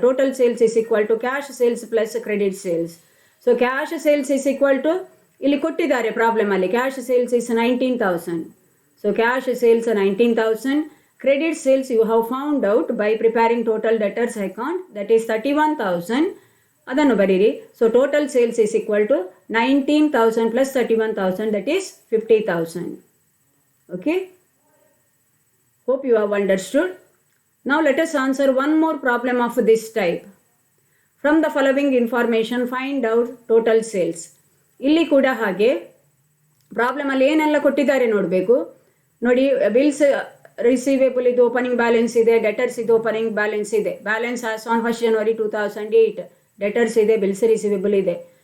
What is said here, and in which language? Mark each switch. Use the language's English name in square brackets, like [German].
[English] Total sales is equal to cash sales plus credit sales. So cash sales is equal to [Kannada] ಇಲ್ಲಿ ಕೊಟ್ಟಿದ್ದಾರೆ ಪ್ರಾಬ್ಲಮಲ್ಲಿ [English] Cash sales is 19,000. So cash sales 19,000. Credit sales you have found out by preparing total debtors account that is 31,000. [Kannada] ಅದನ್ನು ಬರೀರಿ. [English] So total sales is equal to 19,000 plus 31,000 that is 50,000. Okay, hope you have understood. Now let us answer one more problem of this type. From the following information find out total sales. [Kannada] ಇಲ್ಲಿ ಕೂಡ ಹಾಗೆ ಪ್ರಾಬ್ಲಮಲ್ಲಿ ಏನೆಲ್ಲ ಕೊಟ್ಟಿದ್ದಾರೆ ನೋಡಬೇಕು. ನೋಡಿ, bills receivable ಇದು opening balance ಇದೆ, debtors ಇದು ಓಪನಿಂಗ್ ಬ್ಯಾಲೆನ್ಸ್ ಇದೆ. [English] Balance as on 1st January 2008. [Kannada] Debtors ಇದೆ, ಬಿಲ್ಸ್ ರಿಸೀವೇಬಲ್ ಇದೆ.